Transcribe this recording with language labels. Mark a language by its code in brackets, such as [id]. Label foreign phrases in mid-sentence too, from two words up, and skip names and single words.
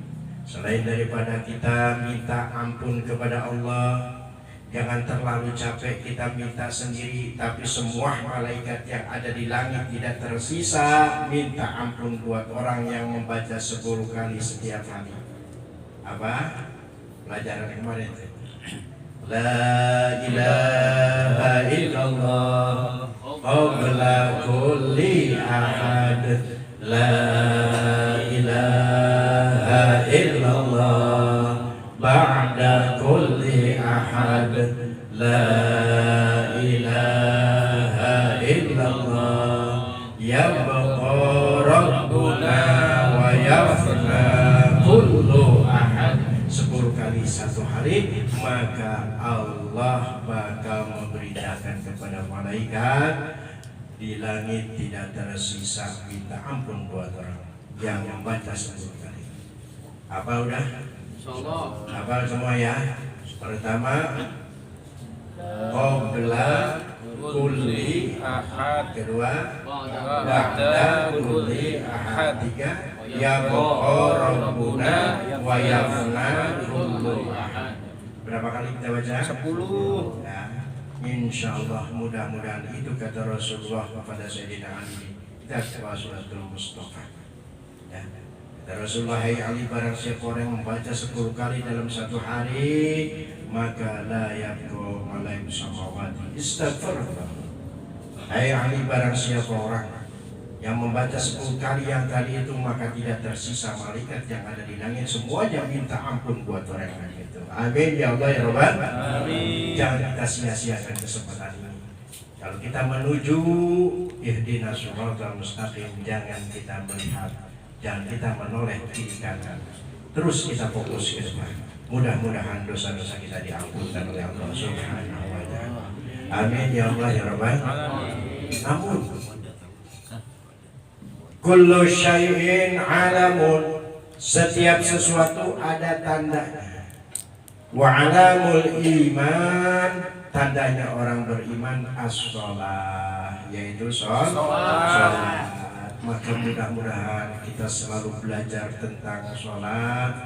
[id] Selain daripada kita minta ampun kepada Allah, jangan terlalu capek kita minta sendiri, tapi semua malaikat yang ada di langit tidak tersisa minta ampun buat orang yang membaca 10 kali setiap hari. Apa? Pelajaran kemarin. [ar] لا إله إلا الله قبل كل أحد. لا إله إلا الله بعد كل أحد. لا إله إلا الله يبقى ربنا ويفنى كل أحد. [id] 10 kali satu hari, maka Allah bakal memberitakan kepada malaikat di langit tidak tersisa minta ampun buat orang yang membaca 10 kali. Apa udah? Apa semua ya? Pertama, [ar] قبل كل أحد. Kedua, بعد كل أحد. Tiga, يا ربنا ويفنى كل أحد. [id] Berapa kali kita baca? 10. Ya, insyaallah mudah-mudahan itu kata Rasulullah kepada Sayyidina Ali. Kita suratul Mustafa. Ya. Kata Rasulullah, hai Ali, barang siapa orang membaca 10 kali dalam satu hari, maka [ar] لا يبقى ملائكة السماوات استغفر الله. [id] Hai Ali, barang siapa orang yang membaca 10 kali yang tadi itu, maka tidak tersisa malaikat yang ada di langit, semuanya minta ampun buat orang yang itu. [ar] آمين يا الله يا رب. آمين. [id] Jangan kita sia-siakan kesempatan ini. Kalau kita menuju [ar] اهدنا الصراط المستقيم, [id] jangan kita melihat, jangan kita menoleh kiri kanan, terus kita fokus ke depan. Mudah-mudahan dosa-dosa kita diampunkan oleh Allah [ar] سبحانه وتعالى. آمين يا الله يا رب. Namun كل شيء علامة, [id] setiap sesuatu ada tandanya. [ar] وعلامة الإيمان, [id] tandanya orang beriman as-shalah, yaitu sholat. Maka mudah-mudahan kita selalu belajar tentang sholat.